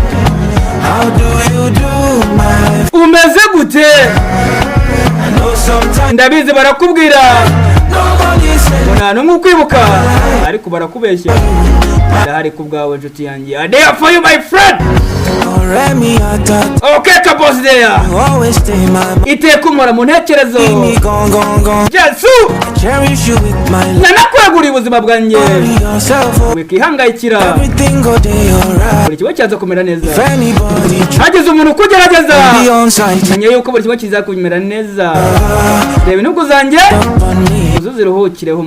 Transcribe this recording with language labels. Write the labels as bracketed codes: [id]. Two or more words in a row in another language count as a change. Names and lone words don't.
[rw] umeze gute ndabizi barakubwira nta n'umwe ukwibuka ariko barakubeshya ndahari ku bwawe nshuti yanjye [en] I there for you my friend [rw] okay kaboss there iteka umora mu ntekerezo Yesu nanakwegura ubuzima bwanjye wikihangayikira buri kimwe cyaza kumera neza hagize umuntu ukugerageza menya yuko buri kimwe kiza kumera neza reba intugu zanjye uzuze uruhukireho